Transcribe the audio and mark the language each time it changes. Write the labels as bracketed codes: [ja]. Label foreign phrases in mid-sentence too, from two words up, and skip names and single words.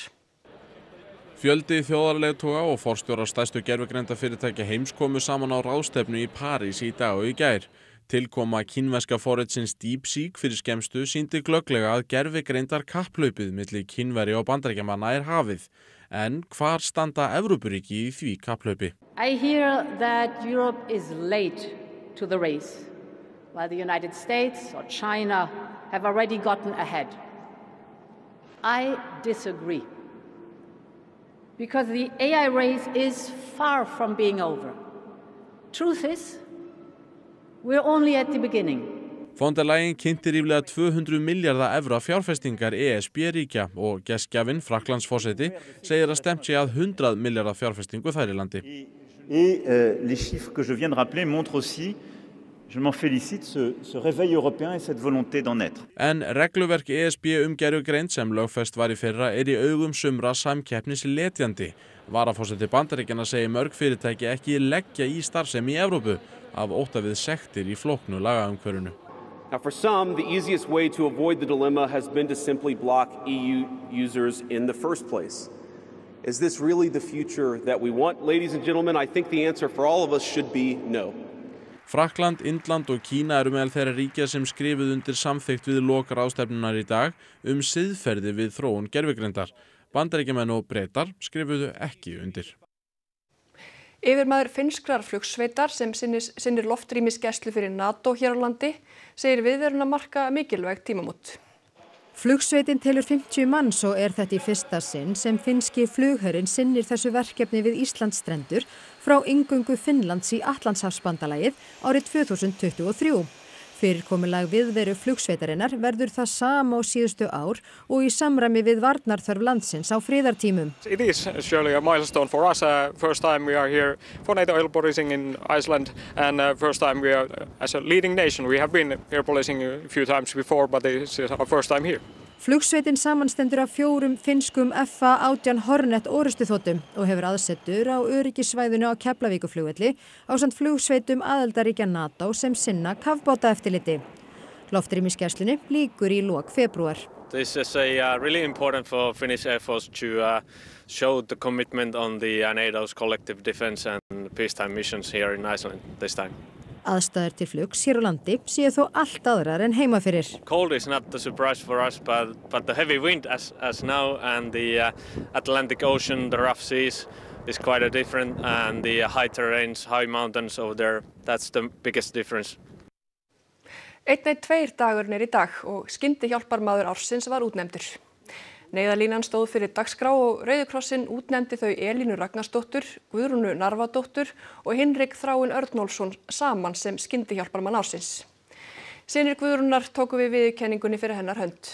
[is] Fjöldi þjóðarleiðtoga og forstjórar stærstu gervigreindafyrirtækja heims komu saman á ráðstefnu í París í dag og í gær. Tilkoma kínverska forritsins DeepSeek fyrir skemmstu sýndi glögglega að gervigreindar kapphlaupið milli Kínverja og Bandaríkjamanna er hafið. En hvar standa Evrópuríki í því kapphlaupi? [en] I hear that Europe is late to the race, while the United States or China have already gotten ahead. I disagree. Because the AI race is far from being over. Truth is, we're only at the beginning. [is] Von der Leyen kynnti ríflega 200 milljarða evra fjárfestingar ESB-ríkja og gestgjafinn Frakklandsforseti segir að stefnt sé að 100 milljarða fjárfestingu þar í landi. [fr] Et les chiffres que je viens de rappeler montrent aussi, je m'en félicite, ce réveil européen et cette volonté d'en être. [is] En regluverk ESB gervigreind sem lögfest var í fyrra í augum sumra samkeppnisletjandi. Varaforseti Bandaríkjanna segir mörg fyrirtæki ekki leggja í starfsemi í Evrópu af ótta við sektir í flóknu lagaumhverfinu. [en] Now, for some, the easiest way to avoid the dilemma has been to simply block EU users in the first place. Is this really the future that we want? Ladies and gentlemen, I think the answer for all of us should be no. [is] Frakkland, Indland og Kína eru meðal þeirra ríkja sem skrifuðu undir samþykkt við lok ráðstefnunnar í dag siðferði við þróun gervigreindar. Bandaríkjamenn og Bretar skrifuðu ekki undir. Yfirmaður finnskrar flugsveitar sem sinnir loftrýmisgæslu fyrir NATO hér á landi segir viðveruna marka mikilvæg tímamót. Flugsveitin telur 50 manns og er þetta í fyrsta sinn sem finnski flugherinn sinnir þessu verkefni við Íslandsstrendur frá inngöngu Finnlands í Atlantshafsbandalagið árið 2023. Fyrirkomulag viðveru flugsveitarinnar verður það sama á síðustu ár og í samræmi við varnarþörf landsins á friðartímum. [en] It is surely a milestone for us. First time we are here for NATO air policing in Iceland, and first time we are as a leading nation. We have been air policing a few times before, but this is our first time here. [is] Flugsveitin samanstendur af 4 finnskum F-18 Hornet orustuþotum og hefur aðsetur á öryggissvæðinu á Keflavíkurflugvelli ásamt flugsveitum aðildarríkja NATO sem sinna kafbátaeftirliti. Loftrýmisgæslunni lýkur í lok febrúar. [en] This is really important for Finnish Air Force to show the commitment on the NATO's collective defense and peacetime missions here in Iceland this time. [is] Aðstæður til flugs hér á landi séu þó allt aðrar en heima fyrir. [en] Cold is not a surprise for us, but the heavy wind as now and the Atlantic Ocean, the rough seas is quite a different, and the high terrains, high mountains over there, that's the biggest difference. [is] 112 dagurinn í dag og skyndihjálparmaður ársins var útnefndur. Neyðarlínan stóð fyrir dagskrá og Rauði krossinn útnefndi þau Elínu Ragnarsdóttur, Guðrúnu Narfadóttur og Hinrik Þráin Örnólfsson saman sem skyndihjálparmann ársins. Synir Guðrúnar tóku við viðurkenningunni fyrir hennar hönd.